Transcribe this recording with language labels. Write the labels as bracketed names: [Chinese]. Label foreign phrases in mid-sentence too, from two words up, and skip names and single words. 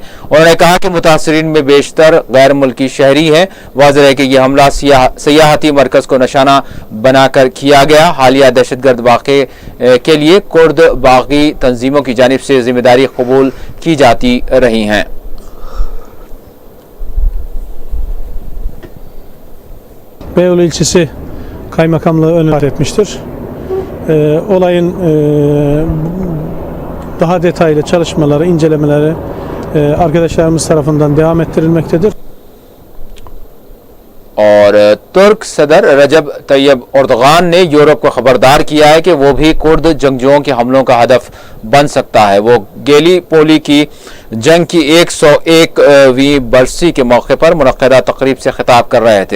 [Urdu] اُنہوں نے کہا کہ متاثرین میں بیشتر غیر ملکی شہری ہیں. واضح ہے کہ یہ حملہ سیاحتی مرکز کو نشانہ بنا کر کیا گیا. حالیہ دہشت گرد واقعے کے لیے کرد باغی تنظیموں کی جانب سے ذمہ داری قبول کی جاتی رہی ہیں. [Turkish] Beyoğlu ilçesi kaymakamlığı önüne etmiştir. Olayın daha detaylı çalışmaları, incelemeleri arkadaşlarımız tarafından devam ettirilmektedir. [Urdu] اور ترک صدر رجب طیب ایردوان نے یورپ کو خبردار کیا ہے کہ وہ بھی کرد جنگجوؤں کے حملوں کا ہدف بن سکتا ہے. وہ گیلی پولی کی جنگ کی 101ویں برسی کے موقع پر منعقدہ تقریب سے خطاب کر رہے تھے.